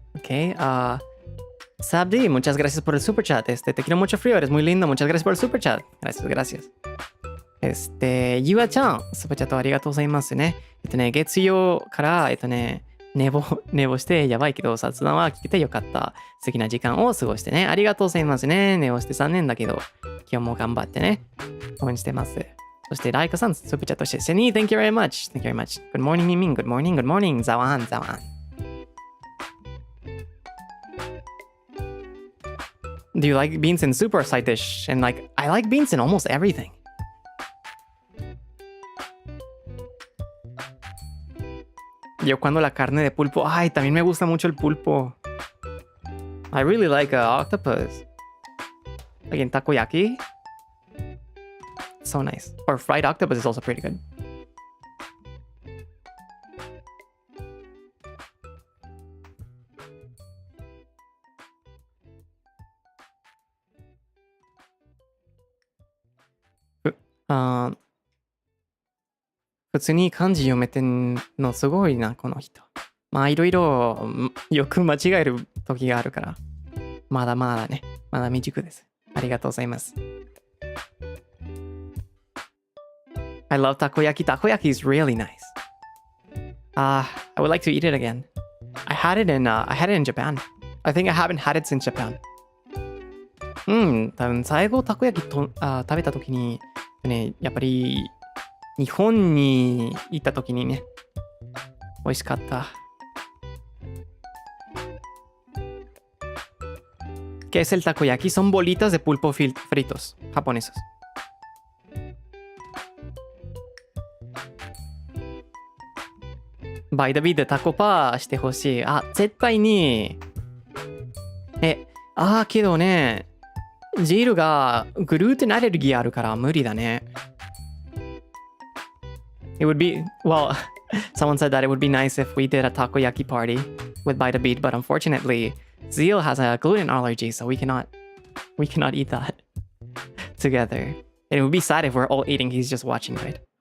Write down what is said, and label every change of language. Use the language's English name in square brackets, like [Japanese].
[Spanish] Okay, Sabdi, muchas gracias por el super chat. Te quiero mucho, frío, eres muy lindo. Muchas gracias por el super chat. Gracias. [Japanese] Yua-chan, スーパーチャットありがとうございますね。月曜から、寝坊してやばいけど、雑談は聞けてよかった。素敵な時間を過ごしてね。ありがとうございますね。寝坊して残念だけど、今日も頑張ってね。応援してます。そして、ライカさん、スーパーチャットして、セニー、 [English] thank you very much. Thank you very much. Good morning, Mimin. Good morning, good morning. ザワン。 Do you like beans in soup or side dish? And like, I like beans in almost everything. [Spanish] Yo cuando la carne de pulpo, ay, también me gusta mucho el pulpo. [English] I really like octopus. Like in takoyaki. So nice. Or fried octopus is also pretty good. [Japanese] Uh, 普通に漢字読めてんのすごいな、この人。まあ、いろいろよく間違える時があるから。まだまだね。まだ未熟です。ありがとうございます。 [English] I love takoyaki. Takoyaki is really nice. I would like to eat it again. I had it in Japan. I think I haven't had it since Japan. [Japanese] 多分最後たこ焼きと食べた時にね、やっぱり日本に行った時にね、美味しかった。 [Spanish] ¿Qué es el takoyaki? Son bolitas de pulpo fritos, japonesos. [Japanese] By the way でタコパーしてほしい。あ、絶対に。けどね、ジールがグルーテンアレルギーあるから無理だね。 [English] It would be, well, someone said that it would be nice if we did a takoyaki party with By the Beat, but unfortunately, Zeal has a gluten allergy, so we cannot eat that together. And it would be sad if we're all eating, he's just watching, right?